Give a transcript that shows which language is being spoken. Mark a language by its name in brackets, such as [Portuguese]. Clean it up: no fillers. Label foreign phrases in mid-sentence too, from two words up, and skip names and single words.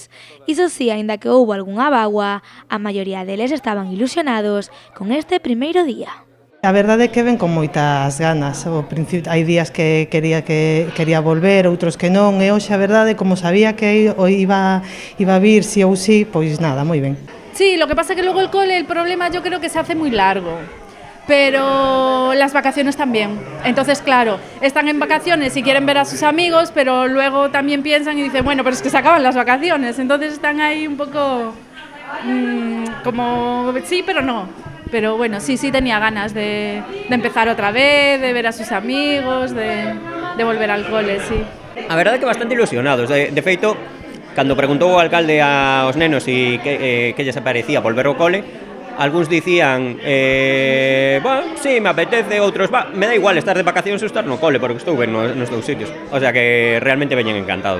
[Galician] Iso si, aínda que houbo algunha bágoa, a maioría deles estaban ilusionados con este primeiro día. A verdade é que ven con moitas ganas. Hai días que quería volver, outros que non, e hoxe a verdade, como sabía que iba a vir sí ou sí, pois nada, moi ben. [Spanish] Sí, lo que pasa es que luego el cole, el problema yo creo que se hace muy largo, pero las vacaciones también. Entonces, claro, están en vacaciones y quieren ver a sus amigos, pero luego también piensan y dicen, bueno, pero es que se acaban las vacaciones. Entonces están ahí un poco como sí, pero no. Pero bueno, sí tenía ganas de empezar otra vez, de ver a sus amigos, de volver al cole, sí. [Galician] A verdade é que bastante ilusionados. De feito, cando preguntou o alcalde aos nenos e que lles parecía volver ao cole, algúns dicían, [Spanish] sí, me apetece, [Galician] outros, [Spanish] me da igual [Galician] estar de vacacións ou estar no cole, porque estou ben nos dous sitios. [Spanish] O sea [Galician] que realmente veñen encantados.